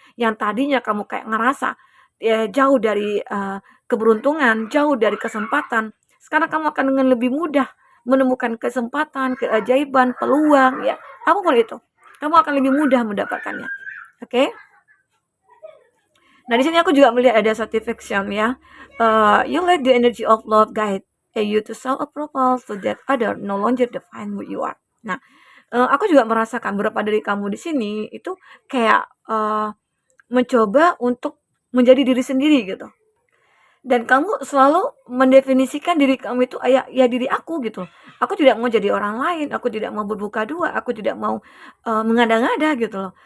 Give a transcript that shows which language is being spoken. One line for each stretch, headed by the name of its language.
Indonesian: Yang tadinya kamu kayak ngerasa ya, jauh dari keberuntungan, jauh dari kesempatan. Sekarang kamu akan dengan lebih mudah menemukan kesempatan, keajaiban, peluang, ya apapun itu. Kamu akan lebih mudah mendapatkannya. Oke? Nah, di sini aku juga melihat ada satisfaction ya.
English: You let the energy of love guide you to self-approval so that other no longer define who you are.
Indonesian: Nah, aku juga merasakan beberapa dari kamu di sini itu kayak mencoba untuk menjadi diri sendiri gitu. Dan kamu selalu mendefinisikan diri kamu itu ya diri aku gitu. Aku tidak mau jadi orang lain, aku tidak mau berbuka dua, aku tidak mau mengada-ngada gitu loh.